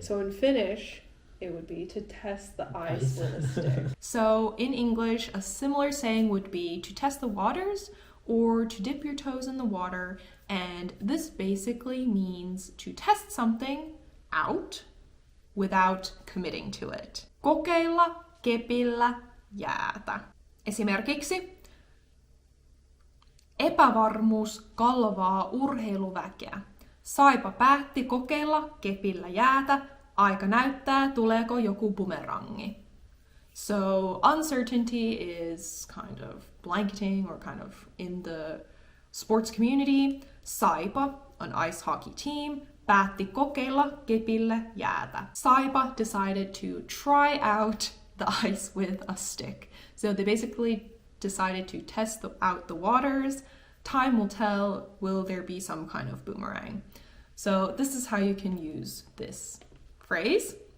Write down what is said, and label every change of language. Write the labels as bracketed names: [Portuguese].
[English] So in Finnish, it would be to test the ice Ice. with a stick. So in English, a similar saying would be to test the waters or to dip your toes in the water. And this basically means to test something out without committing to it. [Finnish] Kokeilla kepillä jäätä. Esimerkiksi epävarmuus kalvaa urheiluväkeä. Saipa päätti kokeilla kepillä jäätä. Aika näyttää, tuleeko joku bumerangi. [English] So uncertainty is kind of blanketing or kind of in the sports community. [Finnish] Saipa, [English] an ice hockey team, [Finnish] päätti kokeilla kepillä jäätä. [English] Saipa decided to try out the ice with a stick. So they basically decided to test out the waters. Time will tell, will there be some kind of boomerang? So this is how you can use this phrase.